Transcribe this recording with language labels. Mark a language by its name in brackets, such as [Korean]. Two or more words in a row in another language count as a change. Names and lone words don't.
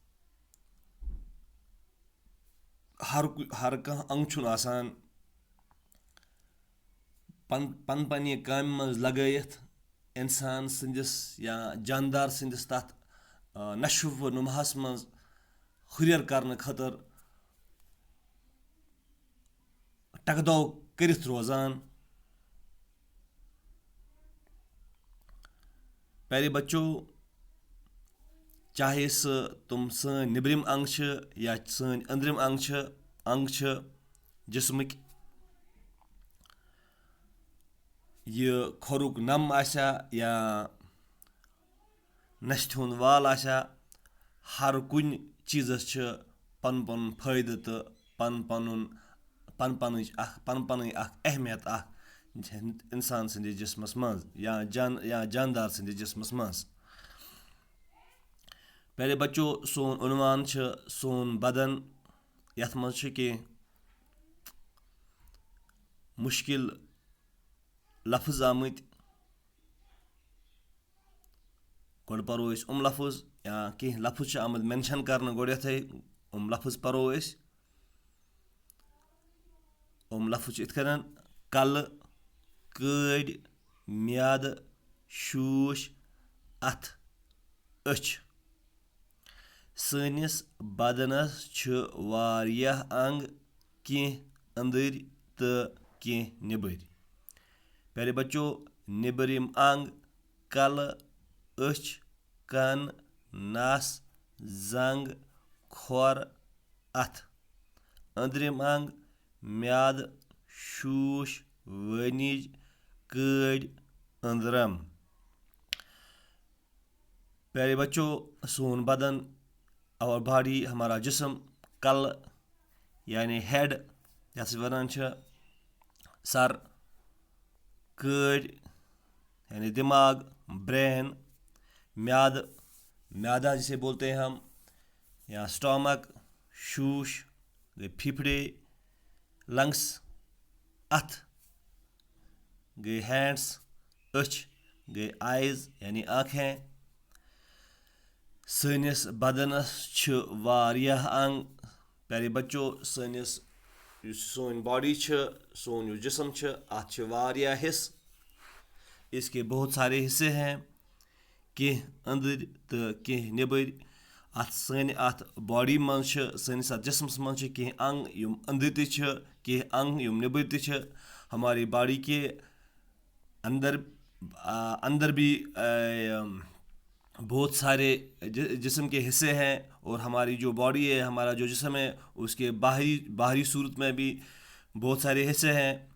[Kashmiri] हर कह अंग आसान पन पन्ने काम मज लगयित इंसान संदिस या जानदार संदिस तथ नशो व नुमाहस मज हुरियर करने खतर टकदो करित रोजान। [Hindi] प्यारे बच्चों, चाहे तुम [Kashmiri] सन निब्रिम अंग या सन अंदरिम अंग जिस्मक, यह खोरुक नम आसा या नशत हुंद वाल आसा, हर कुन चीजस पन पन फायदे तो पन पन अहमियत इंसान संदिस जिस्मस मज या जानदार संदिस जिस्मस मज। [Hindi] प्यारे बच्चों, [Kashmiri] सोन उन्वान सोन बदन। यथ मज कह मुश्किल लफ्ज आमत। गोड़ परो लफ्ज या कह लफ्ज आमद मेंशन करने गोड़े लफ्ज परो लफ्ज इत कल, कड़, म्याद, शूश, अथ, अछ। सनिस बदनस वारियाह अंग, कह अंदर तो कह निबर। [Hindi] प्यारे बच्चों, [Kashmiri] निबरिम अंग कल, अछ, कन, नस, जंग, खोर, अथ। अंदरिम अंग म्याद, शूश, वनिज, कड़, अंदरम। [Hindi] प्यारे बच्चों, [Kashmiri] सोन बदन, [English] our body, [Hindi] हमारा जिस्म। [Kashmiri] कल यानी हेड, यथ वनान सर। कड़ यानी दिमाग, ब्रेन। [Hindi] म्यादा जिसे बोलते हैं हम, या स्टोमक। [Kashmiri] शूश गए फेफड़े, लंग्स। अथ गए हैंड्स, अछ गए आइज यानी आँखें। सनिस बदनस वारियाह अंग। [Hindi] प्यारे बच्चों, [Kashmiri] सोन बॉडी सोन जिस्म अत वारियाह हिस्स। [Hindi] इसके बहुत सारे हिस्से हैं, [Kashmiri] कह अंदर तो कह निबर। अत बॉडी मज सनिस जिस्मस मज कह अंग यम अंदर तो कह अंग यम निबर तो। [Hindi] हमारी बॉडी के अंदर भी बहुत सारे जिस्म के हिस्से हैं, और हमारी जो बॉडी है, हमारा जो जिस्म है, उसके बाहरी सूरत में भी बहुत सारे हिस्से हैं।